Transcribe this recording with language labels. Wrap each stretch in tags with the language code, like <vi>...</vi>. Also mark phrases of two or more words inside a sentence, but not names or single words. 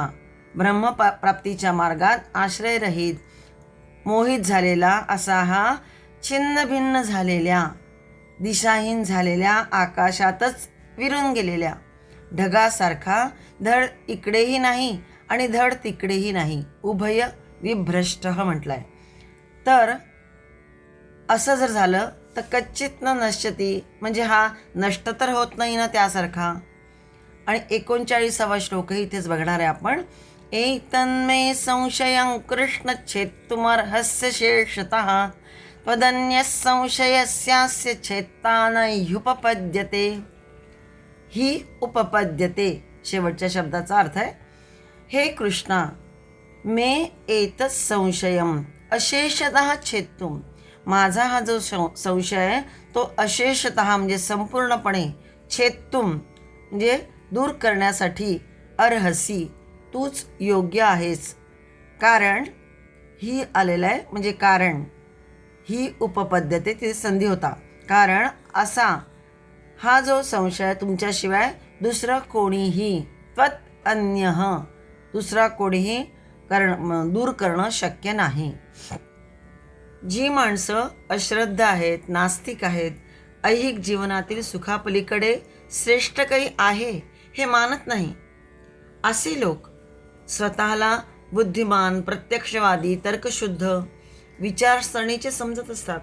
<mr>ब्रह्मप्राप्तीच्या मार्गात आश्रयरहित, मोहित झालेला असा हा, छिन्न भिन्न झालेल्या, दिशाहीन झालेल्या, आकाशातच विरून गेलेल्या ढगासारखा, धड इकडेही नाही आणि धड तिकडेही नाही, उभय विभ्रष्ट म्हटलाय. तर असं जर झालं तर</mr> <sa>कच्चित न नश्यती,</sa> <mr>म्हणजे हा नष्ट तर होत नाही ना त्यासारखा. आणि 39वा श्लोकही इथेच बघणार आहे आपण.</mr> <sa>एतन्मे संशयं कृष्ण छेत्तुमर्हस्य शेषतः त्वदन्यः संशयस्यास्य छेत्ता न ह्युपपद्यते.</sa> <mr>ही उपपद्यते शेवटच्या शब्दाचा अर्थ आहे, हे कृष्णा,</mr> <sa>मे एतत् संशयम अशेषतः छेत्तुम,</sa> <mr>माझा हा जो संशय आहे तो अशेषतः म्हणजे संपूर्णपणे, छेत्तुम म्हणजे दूर करण्यासाठी, अर्हसी तूच योग्य आहेस. कारण ही आलेलं आहे, म्हणजे कारण ही उपपद्धती ती संधी होता. कारण असा हा जो संशय तुमच्याशिवाय दुसरं कोणीही,</mr> <sa>त्वत् अन्यः,</sa> <mr>दुसरा कोणीही दूर करणं शक्य नाही. जी माणसं अश्रद्ध आहेत, नास्तिक आहेत, ऐहिक जीवनातील सुखापलीकडे श्रेष्ठ काही आहे हे मानत नाही, असे लोक स्वतःला बुद्धिमान, प्रत्यक्षवादी, तर्कशुद्ध, विचारसरणीचे समजत असतात.</mr>